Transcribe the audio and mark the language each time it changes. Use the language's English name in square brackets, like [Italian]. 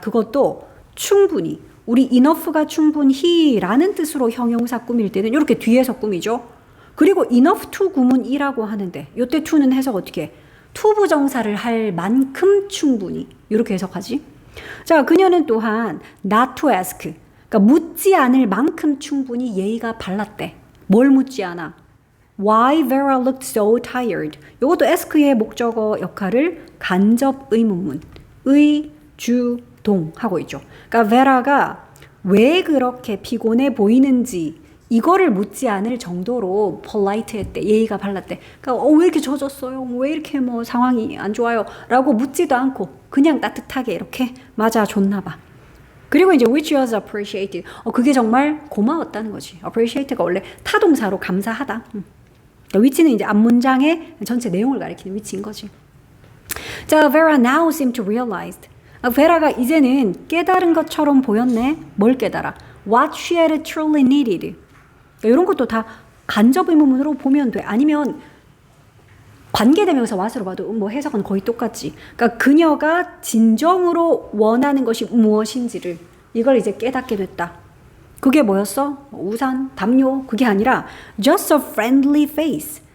[Korean] 그것도 충분히. 우리 enough가 충분히라는 뜻으로 형용사 꾸밀 때는 이렇게 뒤에서 꾸미죠. 그리고 enough to 구문이라고 하는데 요때 to는 해석 어떻게 해? 투부정사를 할 만큼 충분히 이렇게 해석하지. 자, 그녀는 또한 [English] not to ask. [Korean] 그러니까 묻지 않을 만큼 충분히 예의가 발랐대. 뭘 묻지 않아? [English] Why Vera looked so tired? [Korean] 이것도 ask의 목적어 역할을 간접 의문문, 의, 주, 동 하고 있죠. 그러니까 Vera가 왜 그렇게 피곤해 보이는지 이거를 묻지 않을 정도로 polite했대. 예의가 발랐대. 그러니까 왜 이렇게 젖었어요? 왜 이렇게 뭐 상황이 안 좋아요? 라고 묻지도 않고 그냥 따뜻하게 이렇게 맞아줬나 봐. 그리고 이제 [English] which was appreciated. [Korean] 그게 정말 고마웠다는 거지. appreciate가 원래 타동사로 감사하다. 그러니까 which는 이제 앞문장의 전체 내용을 가리키는 위치인 거지. [English] 자, Vera now seemed to realize. [Korean] 베라가 이제는 깨달은 것처럼 보였네. 뭘 깨달아? [English] What she had truly needed. [Korean] 그러니까 이런 것도 다 간접 의문문으로 보면 돼. 아니면 관계대명사 what으로 봐도 뭐 해석은 거의 똑같지. 그러니까 그녀가 진정으로 원하는 것이 무엇인지를 이걸 이제 깨닫게 됐다. 그게 뭐였어? 우산, 담요 그게 아니라 [English] just a friendly face.